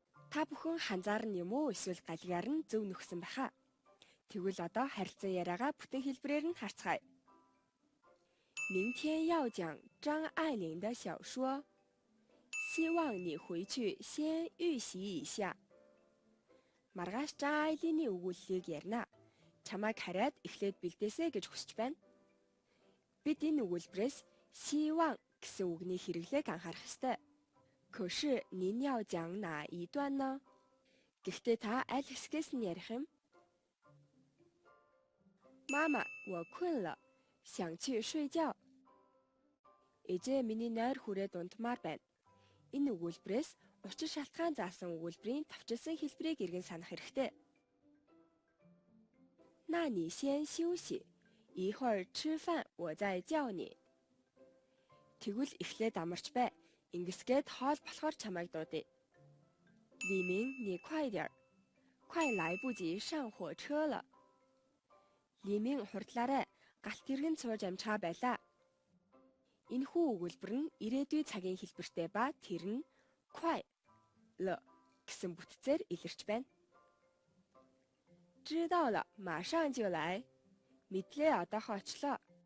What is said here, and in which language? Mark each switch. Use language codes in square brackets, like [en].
[mn] Та бүхэн ханзаарна юм уу эсвэл галгаар нь зөв нөхсөн баха. Тэгвэл одоо харилцан яриагаа бүтэн хэлбэрээр нь харцгаая. [zh] 明天要讲张爱玲的小说，希望你回去先预习一下。 [mn] Маргааш Жан Айлины өгүүллийг ярина. Чамайг хараад эхлээд бэлдээсэй гэж хүсэж байна. Бид энэ өгүүлбэрээс 希望гэсэн үгний хэрэглээг анхаарах ёстой. [zh] 可是您要讲哪一段呢? [mn] Гэхдээ та аль хэсгээс нь ярих юм? [zh] 妈妈，我困了，想去睡觉. [mn] Ээжээ миний нойр хүрээд унтмаар байна. Энэ өгүүлбэрээс учир шалтгаан заасан өгүүлбэрийн товчилсан хэлбэрийг эргэн санах хэрэгтэй. [zh] 那你先休息，一会儿吃饭我再叫你. [mn] Тэгвэл эхлээд амарч бай. Ингэсгээд хоол болохоор чамайг дуудъя. [zh] 李明，你快点，快来不及上火车了. [mn] 李明хурдлаарай. Галт тэргэн сууж амжгаа байлаа. Энэхүү өгүүлбэр нь ирээдүйн цагийн хэлбэртэй ба тэр нь 快了 гэсэн бүтцээр илэрч байна. [zh] 知道了，马上就来. [mn] Мэдлээ одоохоо очлоо.